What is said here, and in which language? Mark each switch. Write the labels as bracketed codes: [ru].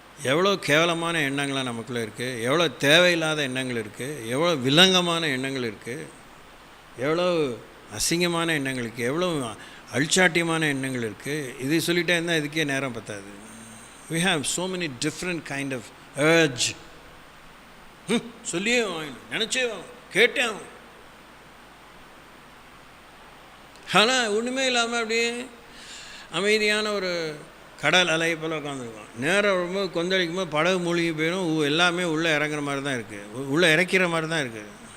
[ta] எவ்வளோ கேவலமான எண்ணங்களாக நமக்குள்ளே இருக்குது, எவ்வளோ தேவையில்லாத எண்ணங்கள் இருக்குது, எவ்வளோ விலங்கமான எண்ணங்கள் இருக்குது, எவ்வளோ அசிங்கமான எண்ணங்கள் இருக்குது, எவ்வளோ அழிச்சாட்டியமான எண்ணங்கள் இருக்குது. இது சொல்லிகிட்டே இருந்தால் இதுக்கே நேரம் பத்தாது. [en] we have so many different kind of urge. [ta] சொல்லியே நினச்சே கேட்டே ஆனால் ஒன்றுமே இல்லாமல் அப்படியே அமைதியான ஒரு கடல் அலை போல் உட்காந்துருக்கோம். நேரம் ரொம்ப கொந்தளிக்கும் போது படகு மூழ்கி போயிடும். எல்லாமே உள்ளே இறங்குற மாதிரி தான் இருக்குது, உள்ளே இறக்கிற மாதிரி தான் இருக்குது.